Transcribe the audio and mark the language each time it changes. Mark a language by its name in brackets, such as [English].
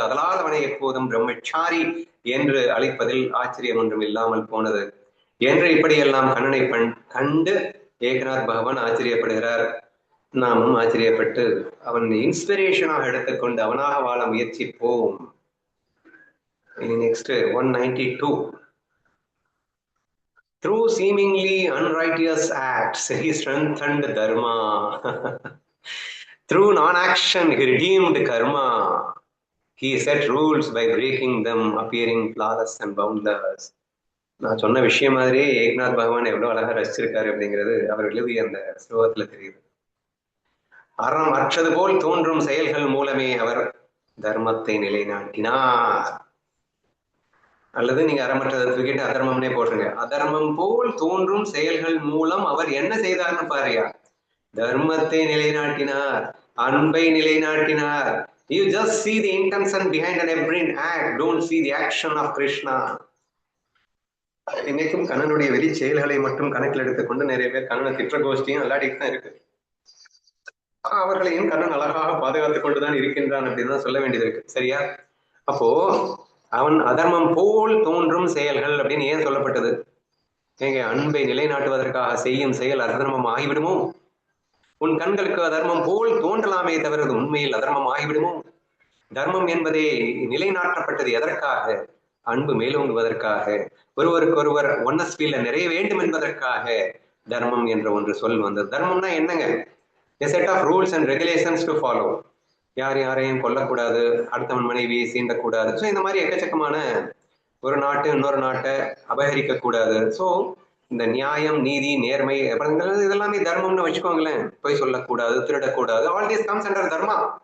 [Tamil] அதனால் அவனை எப்போதும் பிரம்மச்சாரி என்று அழைப்பதில் ஆச்சரியம் ஒன்றும் இல்லாமல் போனது என்று இப்படியெல்லாம் கண்ணனை கண்டு ஏகநாத் பகவான் ஆச்சரியப்படுகிறார். நாமும் ஆச்சரியப்பட்டு அவன் இன்ஸ்பிரேஷனாக எடுத்துக்கொண்டு அவனாக வாழ முயற்சிப்போம். [English] next 192. Through seemingly unrighteous acts, he strengthened dharma. Through non-action, he redeemed karma. He set rules by breaking them, appearing flawless and boundless. [Tamil] நான் சொன்ன விஷயம் மாதிரியே ஏக்நாத் பகவான் எவ்வளவு அழகா ரசிச்சிருக்காரு அப்படிங்கிறது அவர் எழுதிய அந்த ஸ்லோகத்துல தெரியுது. அறம் அற்றது போல் தோன்றும் செயல்கள் மூலமே அவர் தர்மத்தை நிலைநாட்டினார். அல்லது நீங்க அறமற்றதை தூக்கிட்டு அதர்மம்னே போடுறீங்க. அதர்மம் போல் தோன்றும் செயல்கள் மூலம் அவர் என்ன செய்தார்னு பாருயா, தர்மத்தை நிலைநாட்டினார், அன்பை நிலைநாட்டினார். [English] You just see the intention behind an every act, don't see the action of Krishna. [Tamil] இன்னைக்கும் கண்ணனுடைய வெளி செயல்களை மட்டும் கணக்கில் எடுத்துக்கொண்டு நிறைய பேர் கண்ணனை திட்ட கோஷ்டியும் அல்லாடிட்டு தான் இருக்கு. அவர்களையும் கண்ணன் அழகாக பாதுகாத்துக் கொண்டுதான் இருக்கின்றான் அப்படின்னு தான் சொல்ல வேண்டியது இருக்கு. சரியா? அப்போ அவன் அதர்மம் போல் தோன்றும் செயல்கள் அப்படின்னு ஏன் சொல்லப்பட்டது? ஏங்க, அன்பை நிலைநாட்டுவதற்காக செய்யும் செயல் அதர்மம் ஆகிவிடுமோ? உன் கண்களுக்கு அதர்மம் போல் தோன்றலாமே தவிர உண்மையில் அதர்மம் ஆகிவிடுமோ? தர்மம் என்பதே நிலைநாட்டப்பட்டது எதற்காக? அன்பு மேலோங்குவதற்காக, ஒருவருக்கொருவர் ஒன்னஸ் ஃபீல்ல நிறைய வேண்டும் என்பதற்காக தர்மம் என்ற ஒன்று சொல் வந்தது. தர்மம்னா என்னங்க? [English] A set of rules and regulations to follow. [Tamil] யார் யாரையும் கொல்லக்கூடாது, அடுத்தவன் மனைவியை சீண்டக்கூடாது. ஸோ இந்த மாதிரி எக்கச்சக்கமான, ஒரு நாட்டு இன்னொரு நாட்டை அபகரிக்க கூடாது. ஸோ இந்த நியாயம், நீதி, நேர்மை அப்படிங்கிறது இதெல்லாமே தர்மம்னு வச்சுக்கோங்களேன். பொய் சொல்லக்கூடாது, திருடக்கூடாது, [English] All this comes under dharma.